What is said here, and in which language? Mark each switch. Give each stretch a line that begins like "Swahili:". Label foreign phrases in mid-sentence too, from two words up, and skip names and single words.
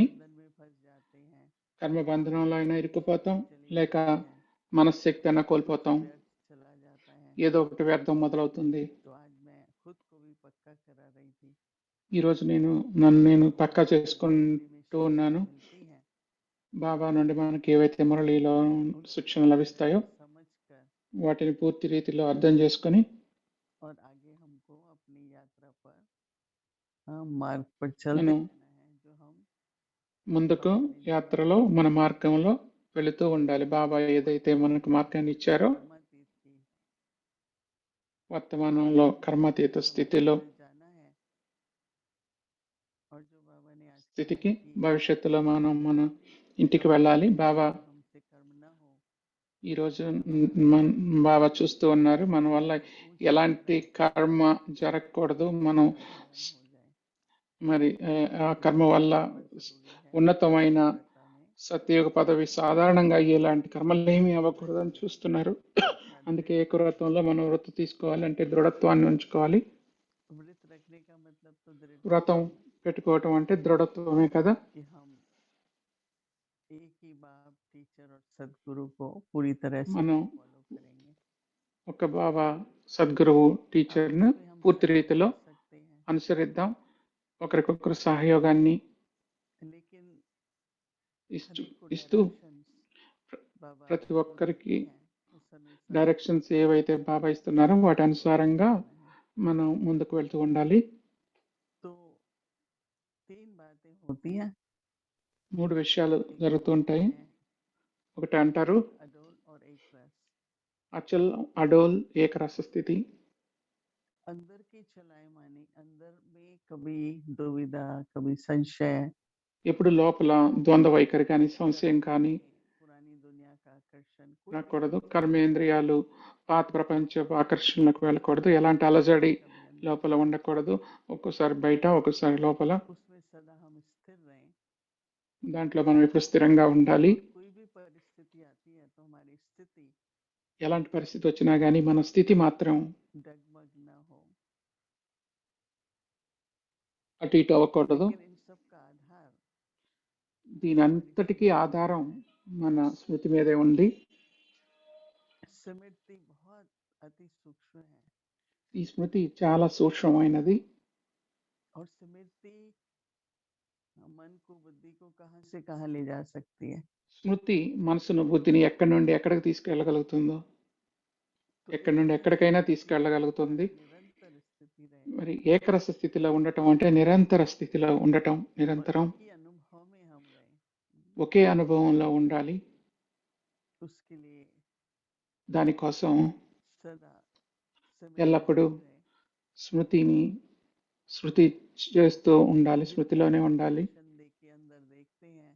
Hindi: बंधन में फंस जाते हैं,
Telugu: కర్మబంధనంలో అయినా ఇరుక్కుపోతాం, లేక మనశ్శక్తి అయినా కోల్పోతాం.
Hindi: चला जाता है।
Telugu: ఏదో ఒకటి వ్యర్థం మొదలవుతుంది.
Hindi: तो आज मैं खुद को भी पक्का करा रही थी,
Telugu: ఈరోజు నన్ను నేను పక్కా చేసుకుంటూ ఉన్నాను.
Hindi: मिलती है
Telugu: బాబా నుండి మనకి ఏవైతే మురళిలో శిక్షణ లభిస్తాయో
Hindi: समझकर,
Telugu: వాటిని పూర్తి రీతిలో అర్థం చేసుకొని
Hindi: और आगे हमको अपनी यात्रा पर मार्ग पर चलते
Telugu: మనం
Hindi: रहना है, जो हम
Telugu: ముందుకు యాత్రలో మన మార్గంలో వెళుతూ ఉండాలి. బాబా ఏదైతే మనకు మార్గాన్ని ఇచ్చారో
Hindi: कर्मातीत की
Telugu: వర్తమానంలో కర్మాతీత స్థితిలో
Hindi: जाना है, और जो बाबा ने आज
Telugu: స్థితికి భవిష్యత్తులో మనం మన ఇంటికి వెళ్ళాలి. బాబా
Hindi: हमसे कर्म ना हो,
Telugu: ఈరోజు బాబా చూస్తూ ఉన్నారు, మన వల్ల ఎలాంటి కర్మ జరగకూడదు. మనం మరి ఆ కర్మ వల్ల ఉన్నతమైన సత్యయుగ పదవి సాధారణంగా అయ్యేలాంటి కర్మలు ఏమీ అవ్వకూడదు అని చూస్తున్నారు. అందుకే ఏకవ్రతంలో మనం వ్రతం తీసుకోవాలంటే దృఢత్వాన్ని ఉంచుకోవాలి.
Hindi: व्रत रखने का मतलब तो दृढ़
Telugu: వ్రతం పెట్టుకోవటం అంటే దృఢత్వమే కదా.
Hindi: कि हम एक ही बाप, टीचर और सदगुरु को पूरी तरह से
Telugu: మనం
Hindi: फॉलो करेंगे।
Telugu: ఒక బాబా సద్గురువు టీచర్ను పూర్తి రీతిలో
Hindi: सकते हैं,
Telugu: అనుసరిద్దాం. ఒకరికొకరు సహయోగాన్ని
Hindi: लेकिन
Telugu: ఇస్తూ ప్రతి ఒక్కరికి డైరెక్షన్స్ ఏవైతే బాబా ఇస్తున్నారో వాటి అనుసారంగా మనం ముందుకు వెళ్తూ ఉండాలి.
Hindi: तो तीन बातें होती हैं,
Telugu: మూడు విషయాలు జరుగుతూ ఉంటాయి. ఒకటి అంటారు
Hindi: अडोल और एक रस।
Telugu: అచల్, అడోల్, ఏకరస స్థితి.
Hindi: अंदर की चलाए मानी, अंदर में कभी दुविधा, कभी संशय,
Telugu: ఎప్పుడు లోపల ద్వంద్వ వైఖరి కానీ సంశయం కానీ,
Hindi: पुरानी दुनिया का आकर्षण,
Telugu: ఉండకూడదు. కర్మేంద్రియాలు పాత ప్రపంచ ఆకర్షణలకు వెళ్ళకూడదు. ఎలాంటి అలజడి లోపల ఉండకూడదు. ఒక్కోసారి బయట, ఒక్కోసారి లోపల.
Hindi: उसमें सदा हम स्थिर रहें।
Telugu: దాంట్లో మనం ఎప్పుడు స్థిరంగా ఉండాలి.
Hindi: कोई भी परिस्थिति आती है तो हमारी स्थिति
Telugu: ఎలాంటి పరిస్థితి వచ్చినా కానీ మన స్థితి మాత్రం
Hindi: डगमग न हो।
Telugu: అటు ఇటు అవ్వకూడదు.
Hindi: लेकिन इन सब का आधार
Telugu: దీని అంతటికీ ఆధారం మన స్మృతి మీదే ఉంది.
Hindi: स्मृति बहुत अति सूक्ष्म है
Telugu: ఈ స్మృతి చాలా సూక్ష్మమైనది.
Hindi: और स्मृति मन को बुद्धि को कहां से कहां ले जा सकती है।
Telugu: స్మృతి మనసును బుద్ధిని ఎక్కడి నుండి ఎక్కడికి తీసుకెళ్ళగలుగుతుందో,
Hindi: तो
Telugu: ఎక్కడి నుండి
Hindi: एक
Telugu: ఎక్కడికైనా
Hindi: स्थिति
Telugu: తీసుకెళ్ళగలుగుతుంది.
Hindi: निरंतर स्थिति रहे
Telugu: మరి ఏకరస స్థితిలో ఉండటం అంటే నిరంతర స్థితిలో ఉండటం, నిరంతరం
Hindi: और एक ही अनुभव में हम रहे।
Telugu: ఒకే అనుభవంలో ఉండాలి.
Hindi: उसके लिए
Telugu: దానికోసం
Hindi: सदा
Telugu: ఎల్లప్పుడూ
Hindi: स्मृति रहे।
Telugu: శృతి చేస్తూ ఉండాలి, స్మృతిలోనే ఉండాలి.
Hindi: Attention देके अंदर देखते हैं